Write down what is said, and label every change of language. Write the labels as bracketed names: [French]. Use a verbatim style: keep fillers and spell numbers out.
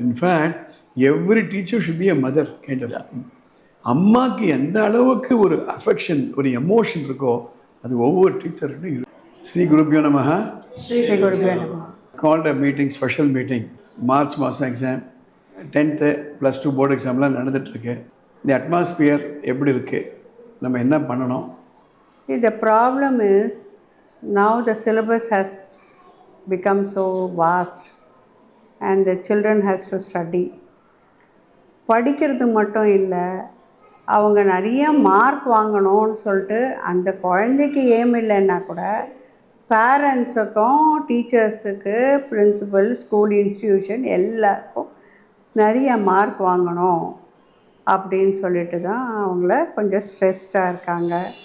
[English] in fact every teacher should be a mother [Tamil] கேட்ட. அம்மாவுக்கு எந்த அளவுக்கு ஒரு அஃபெக்ஷன், ஒரு எமோஷன் இருக்கோ அது ஒவ்வொரு டீச்சர்கிட்டும் இருக்கும். [Sanskrit] ஸ்ரீ குருபியோ நமஹ. ஸ்ரீ குருபியோ நமஹ. [English] Called a meeting, special meeting. [Tamil] March மாதம் exam, tenth plus two board எக்ஸாம்லாம் நடந்துகிட்ருக்கு. இந்த அட்மாஸ்பியர் எப்படி இருக்குது, நம்ம என்ன பண்ணணும்? [English] See, the problem is now the syllabus has become so vast and the children has to study. [Tamil] படிக்கிறது மட்டும் இல்லை, அவங்க நிறைய மார்க் வாங்கணும்னு சொல்லிட்டு அந்த குழந்தைக்கு ஏம் இல்லைன்னா கூட பேரண்ட்ஸுக்கும் டீச்சர்ஸுக்கு பிரின்சிபல் ஸ்கூல் இன்ஸ்டிடியூஷன் எல்லாருக்கும் நிறைய மார்க் வாங்கணும் அப்படின்னு சொல்லிட்டு தான் அவங்கள கொஞ்சம் ஸ்ட்ரெஸ்டாக இருக்காங்க.